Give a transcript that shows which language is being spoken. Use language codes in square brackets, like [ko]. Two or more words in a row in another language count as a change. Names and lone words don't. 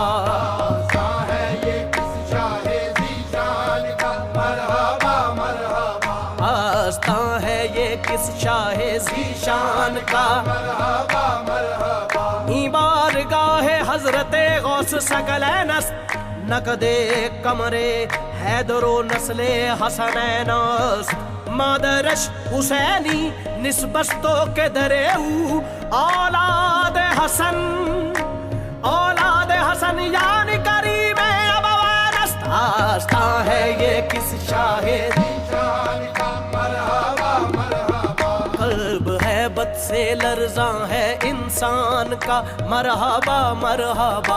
[ur] آستاں ہے یہ کس شاہ ذیشان کا، مرحبا مرحبا۔ آستاں ہے یہ کس شاہ ذیشان کا، مرحبا مرحبا۔ [fa] بارگاہ حضرت غوث ثقلین است، نقد قمر حیدر و نسل حسنین است، مادرش حسینی نسبت تو کے درے او، اولاد حسن، اولاد حسن یعنی کریم ابوین است۔ [ur] آستاں ہے یہ کس شاہ ذیشان کا، مرحبا مرحبا۔ قلب ہے بد سے لرزاں ہے انسان کا، مرحبا مرحبا۔